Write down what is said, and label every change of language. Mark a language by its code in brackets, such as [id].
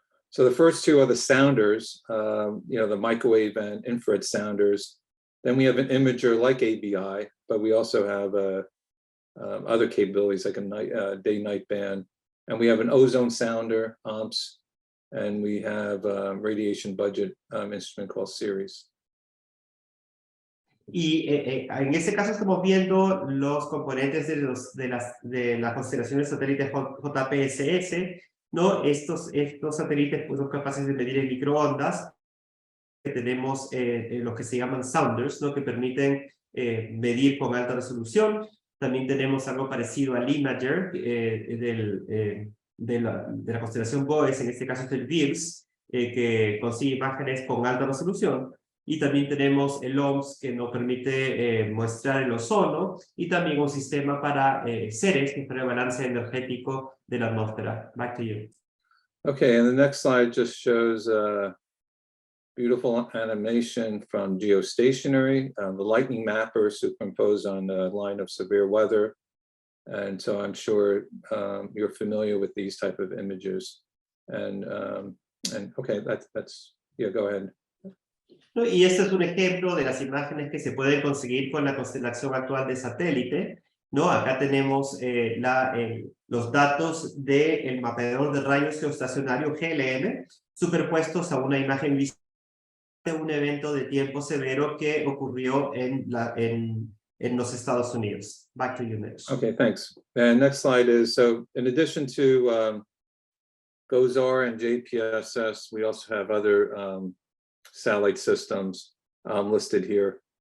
[en] So the first two are the sounders, the microwave and infrared sounders. Then we have an imager like ABI, but we also have other capabilities like a day-night band. And we have an ozone sounder, OMPS, and we have a radiation budget instrument called Ceres. [es] Y en este caso estamos viendo los componentes de las constelaciones satélites JPSS, ¿no? Estos satélites pues, son capaces de medir en microondas. Tenemos los que se llaman sounders, ¿no? Que permiten medir con alta resolución. También tenemos algo parecido al imager de la constelación BOES, en este caso es el VIRS, que consigue imágenes con alta resolución. Y también tenemos el OMS, que nos permite mostrar el ozono, y también un sistema para Ceres, que es para el balance energético de la atmósfera. [en] Back to you. Okay, and the next slide just shows beautiful animation from geostationary, the lightning mapper superimposed on the line of severe weather. And so I'm sure you're familiar with these type of images. And okay, that's yeah, go ahead. [es] ¿No? Y este es un ejemplo de las imágenes que se pueden conseguir con la constelación actual de satélite, ¿no? Acá tenemos los datos del mapeador de rayos geoestacionario GLM superpuestos a una imagen visible de un evento de tiempo severo que ocurrió en los Estados Unidos. [en] Back to you, Mitch. Okay, thanks. And next slide is, so in addition to GOES-R and JPSS, we also have other satellite systems listed here.